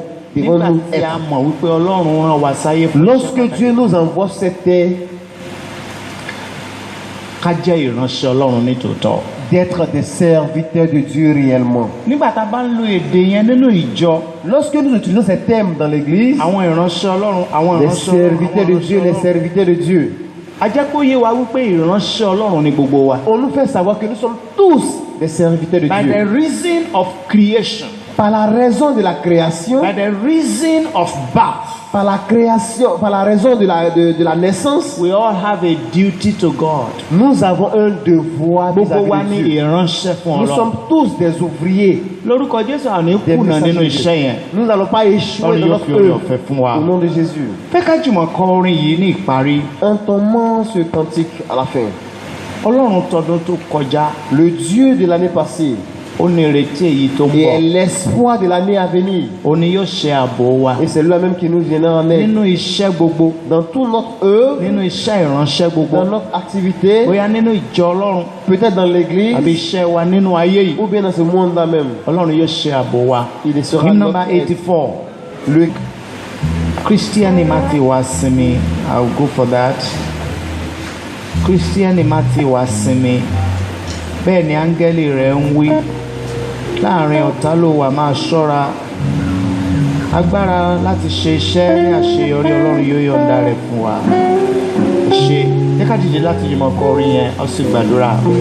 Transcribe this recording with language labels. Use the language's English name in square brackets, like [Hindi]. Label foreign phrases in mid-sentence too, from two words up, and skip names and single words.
[Yoruba] nígbà [French] nous [Yoruba] tí [French] être? [Yoruba] a mọ̀ wípé Ọlọ́run rán wa sáyé fún [French] Lorsque Dieu nous envoie sur cette terre, [Yoruba] ká jẹ́ ìránṣẹ́ Ọlọ́run nítòótọ́. [French] d'être des serviteurs de Dieu réellement. [Yoruba] Nígbà tá a bá ń lo èdè yẹn nínú ìjọ, [French] Lorsque nous utilisons ces termes dans l'église, [Yoruba] àwọn ìránṣẹ́ Ọlọ́run, àwọn [French] les [Yoruba] ìránṣẹ́ Ọlọ́run, [French] serviteurs de Dieu, les serviteurs de Dieu, [Yoruba] a jẹ́ kó yé wa wípé ìránṣẹ́ Ọlọ́run ni gbogbo wa. [French] on nous fait savoir que nous sommes tous des serviteurs de [English] By the [French] Dieu. [English] reason of creation, [French] Par la raison de la création, [English] by the reason of birth, [French] par la création, par la raison de la naissance, [English] we all have a duty to God. [French] nous avons un devoir [Yoruba] Gbogbo wa [French] vis-à-vis [Yoruba] ní [French] de Dieu. [Yoruba] ìránṣẹ́ fún [French] Nous [Yoruba] Ọlọ́run. [French] sommes tous des ouvriers, [Yoruba] Lórúkọ Jésù àní [French] des [Yoruba] kùnà nínú [French] messagers. [Yoruba] iṣẹ́ yẹn. [French] Nous n'allons pas échouer [Yoruba] Ọlọ́run [French] dans [Yoruba] yóò [French] notre [Yoruba] fi oore [French] œuvre. [Yoruba] ọ̀fẹ́ fún wa. [French] Au nom de Jésus. [Yoruba] Fẹ́ ká jùmọ̀ kọ orin yìí ní ìparí. [French] Entombons ce cantique à la fin. [Yoruba] Ọlọ́run tọdún tó kọjá, [French] Le Dieu de l'année passée [Yoruba] ó ní ìrètí èyí tó ń [French] et est [Yoruba] bọ̀. [French] l'espoir de l'année à venir. [Yoruba] Ó ní yóò ṣe ààbò wa [French] Et c'est lui-même qui nous viendra en aide. [Yoruba] nínú iṣẹ́ gbogbo, [French] Dans toute notre œuvre, [Yoruba] nínú iṣẹ́ ìránṣẹ́ gbogbo, [French] dans notre activité, [Yoruba] bóyá nínú ìjọ Ọlọ́run [French] peut-être dans l'église, [Yoruba] àbí iṣẹ́ wa nínú ayé yìí. [French] ou bien dans ce monde-là même. [Yoruba] Ọlọ́run yóò ṣe ààbò wa. [French] Il sera [English] Hymn [French] notre [English] number [French] aide. 84. Le [Yoruba] Christian Imati wa sinmi. [English] I will go for that. Christian Imati wa sinmi. [Yoruba] Bẹ́ẹ̀ ni áńgẹ́lì rẹ̀ ń wí. Láàrin ọ̀tá ló wà, máa ṣọ́ra. Agbára láti ṣe iṣẹ́ ní àṣeyọrí Ọlọ́run yóò yọ̀ǹda rẹ̀ fún wa. Ṣe jẹ́ ká dìde láti jùmọ̀ kọ orin yẹn, ó sì gbàdúrà.